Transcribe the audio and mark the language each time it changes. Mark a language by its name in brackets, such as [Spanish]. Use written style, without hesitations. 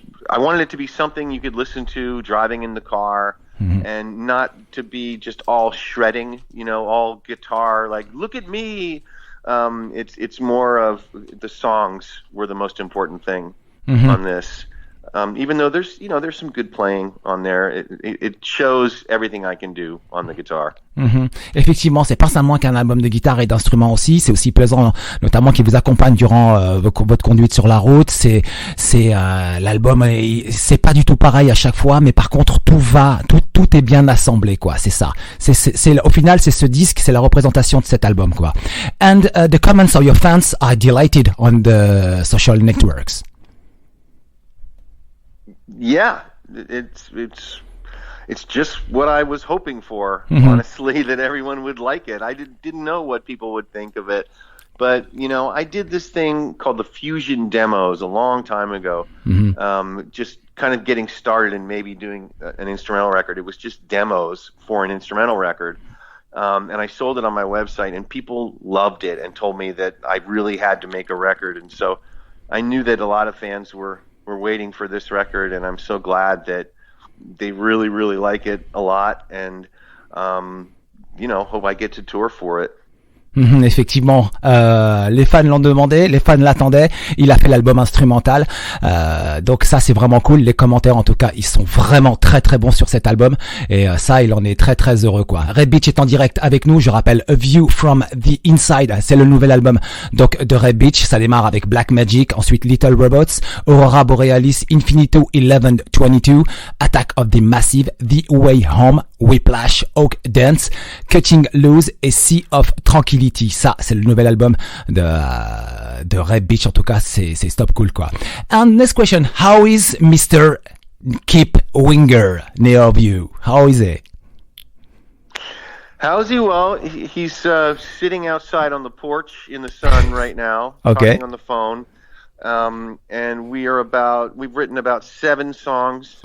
[English] I wanted it to be something you could listen to driving in the car, and not to be just all shredding. You know, all guitar. Like, look at me. It's more of the songs were the most important thing on this. Even though there's some good playing on there, it shows everything I can do on the guitar. [French] Effectivement, c'est pas seulement qu'un album de guitare et d'instruments aussi, c'est aussi plaisant, notamment qui vous accompagne durant votre conduite sur la route. C'est l'album, c'est pas du tout pareil à chaque fois, mais par contre tout est bien assemblé, quoi. C'est ça. C'est au final, c'est ce disque, c'est la représentation de cet album, quoi. [English] And the comments of your fans are delighted on the social networks. Yeah, it's just what I was hoping for, honestly, that everyone would like it. I didn't know what people would think of it, but I did this thing called the Fusion Demos a long time ago, just kind of getting started and maybe doing an instrumental record. It was just demos for an instrumental record, and I sold it on my website, and people loved it and told me that I really had to make a record, and so I knew that a lot of fans were waiting for this record, and I'm so glad that they really, really like it a lot, and hope I get to tour for it. [French] Effectivement, les fans l'ont demandé, les fans l'attendaient. Il a fait l'album instrumental, donc ça c'est vraiment cool. Les commentaires en tout cas, ils sont vraiment très très bons sur cet album, et ça il en est très très heureux, quoi. Reb Beach est en direct avec nous. Je rappelle, A View from the Inside, c'est le nouvel album donc de Reb Beach. Ça démarre avec Black Magic, ensuite Little Robots, Aurora Borealis, Infinito 1122, Attack of the Massive, The Way Home, Whiplash, Hawkdance, Cutting Loose et Sea of Tranquility. Ça, c'est le nouvel album de Reb Beach. En tout cas, c'est stop cool, quoi. [English] And next question, how is Mr. Kip Winger near of you? How is he? How's he? Well, he's sitting outside on the porch in the sun right now, okay, talking on the phone. And we've written about 7 songs